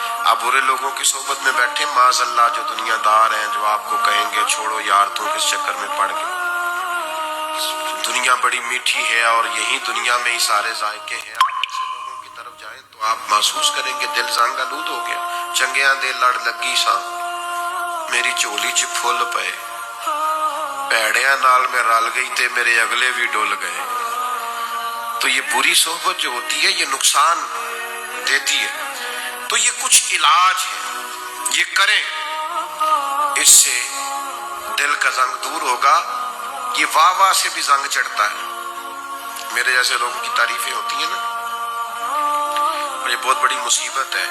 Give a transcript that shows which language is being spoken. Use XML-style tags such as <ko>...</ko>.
<ur>آپ برے لوگوں کی صحبت میں بیٹھے، معاذ اللہ جو دنیا دار ہیں، جو آپ کو کہیں گے چھوڑو یار تو کس چکر میں پڑ گئے، دنیا بڑی میٹھی ہے اور یہی دنیا میں ہی سارے ذائقے ہیں. آپ ایسے لوگوں کی طرف جائیں تو آپ محسوس کریں گے دل زنگ آلود ہو گیا.</ur> <pa>چنگیاں دے لڑ لگی سا میری چولی چ پھل پئے، پیڑیاں نال میں رل گئی تے میرے اگلے بھی ڈول گئے.</pa> <ur>تو یہ بری صحبت جو ہوتی ہے یہ نقصان دیتی ہے. تو یہ کچھ علاج ہے، یہ کریں، اس سے دل کا زنگ دور ہوگا. یہ واہ واہ سے بھی زنگ چڑھتا ہے، میرے جیسے لوگوں کی تعریفیں ہوتی ہیں نا، اور یہ بہت بڑی مصیبت ہے.</ur>